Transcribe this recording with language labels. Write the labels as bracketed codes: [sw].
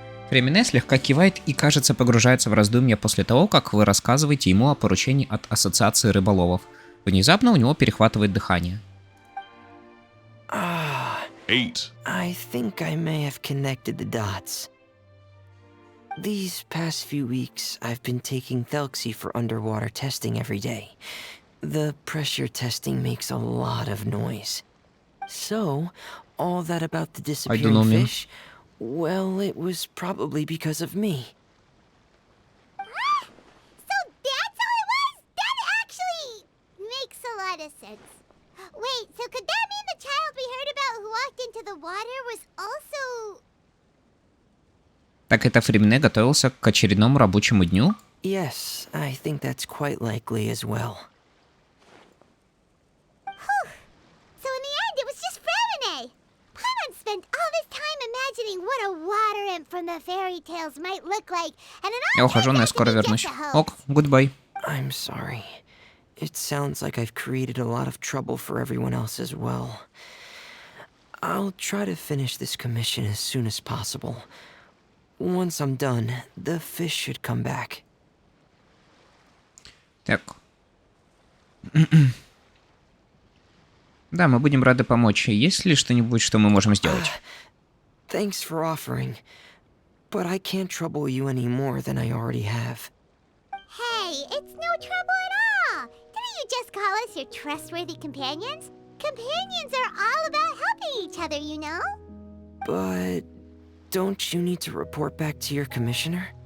[ru] Фремине слегка кивает и, кажется, погружается в раздумья после того, как вы рассказываете ему о поручении от Ассоциации рыболовов. Внезапно у него перехватывает дыхание. [en] Eight. I think I may have connected the dots. These past few weeks, I've been taking Thelxie for underwater testing every day. The pressure testing makes a lot of noise. So, all that about the know, disappearing man. fish, well, it was probably because of me. So that's all it was? That actually makes a lot of sense. Wait, so could that mean the child we heard about who walked into the water was also... [ru] Так это Фремине готовился к очередному рабочему дню? [en] Yes, I think that's quite likely as well. So in the end, it was just Fremine. Paimon spent all this time imagining what a water imp from the fairy tales might look like, and it all [ru] Я ухожу, но я [en] turned out to [ru] скоро [en] be [ru] вернусь. [en] just a hoax. Ок, goodbye. I'm sorry. It sounds like I've created a lot of trouble for everyone else as well. I'll try to finish this commission as soon as possible. Once I'm done, the fish should come back. [ru] Так. Да, мы будем рады помочь. Есть ли что-нибудь, что мы можем сделать? [en] Thanks for offering, but I can't trouble you any more than I already have. Hey, it's no trouble at all. Didn't you just call us your trustworthy companions? Companions are all about helping each other, you know? But don't you need to report back to your commissioner?